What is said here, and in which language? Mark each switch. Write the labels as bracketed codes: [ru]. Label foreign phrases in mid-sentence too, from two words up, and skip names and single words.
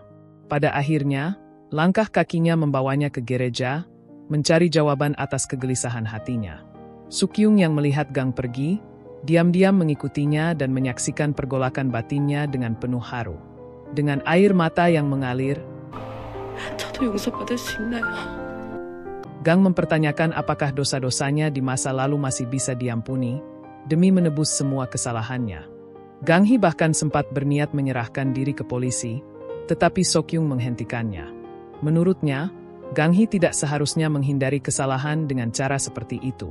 [id] Pada akhirnya, langkah kakinya membawanya ke gereja, mencari jawaban atas kegelisahan hatinya. Sukyung yang melihat Gang pergi, diam-diam mengikutinya dan menyaksikan pergolakan batinnya dengan penuh haru. Dengan air mata yang mengalir, [ko] 저도 용서받을 수 있나요? [id] Gang mempertanyakan apakah dosa-dosanya di masa lalu masih bisa diampuni, demi menebus semua kesalahannya. Gang Hee bahkan sempat berniat menyerahkan diri ke polisi, tetapi Sokyung menghentikannya. Menurutnya, Gang Hee tidak seharusnya menghindari kesalahan dengan cara seperti itu.